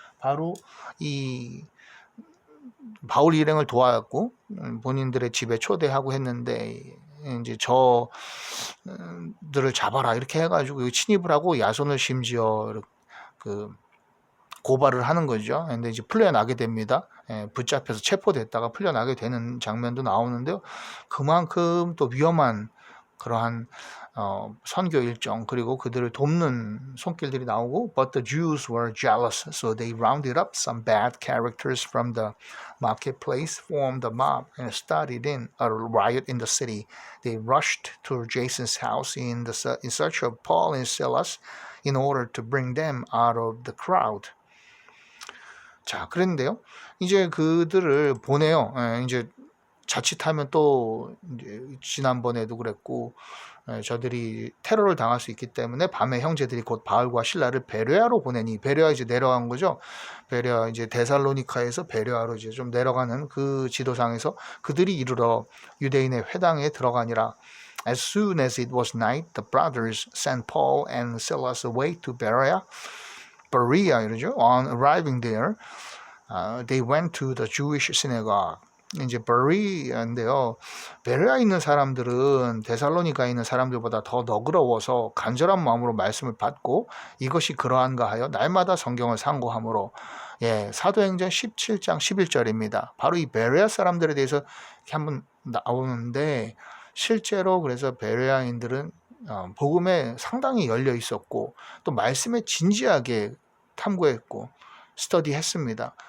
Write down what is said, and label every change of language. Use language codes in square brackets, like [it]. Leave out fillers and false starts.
[ko] 바로 이 바울 일행을 도와갖고 본인들의 집에 초대하고 했는데 이제 저들을 잡아라 이렇게 해가지고 침입을 하고 야손을 심지어 그 고발을 하는 거죠. 근데 이제 풀려나게 됩니다. 붙잡혀서 체포됐다가 풀려나게 되는 장면도 나오는데요. 그만큼 또 위험한 그러한 선교 일정 그리고 그들을 돕는 손길들이 나오고 [en] But the Jews were jealous, so they rounded up some bad characters from the marketplace, formed a mob, and started in a riot in the city. They rushed to Jason's house in search of Paul and Silas in order to bring them out of the crowd. [ko] 자, 그런데요. 이제 그들을 보내요. 이제 자칫하면 또 이제 지난번에도 그랬고 저들이 테러를 당할 수 있기 때문에 밤에 형제들이 곧 바울과 실라를 베레아로 보내니 베레아 이제 내려간 거죠. 베레아 이제 데살로니카에서 베레아로 이제 좀 내려가는 그 지도상에서 그들이 이르러 유대인의 회당에 들어가니라. [en] As soon as it was night, the brothers sent Paul and Silas away to Berea [ko] 이러죠. [en] On arriving there, they went to the Jewish synagogue. [ko] 이제 베레아인데요. 베레아에 있는 사람들은 데살로니가에 있는 사람들보다 더 너그러워서 간절한 마음으로 말씀을 받고 이것이 그러한가 하여 날마다 성경을 상고함으로 사도행전 17장 11절입니다. 바로 이 베레아 사람들에 대해서 이렇게 한번 나오는데 실제로 그래서 베레아인들은 복음에 상당히 열려 있었고 또 말씀에 진지하게 탐구했고 스터디했습니다.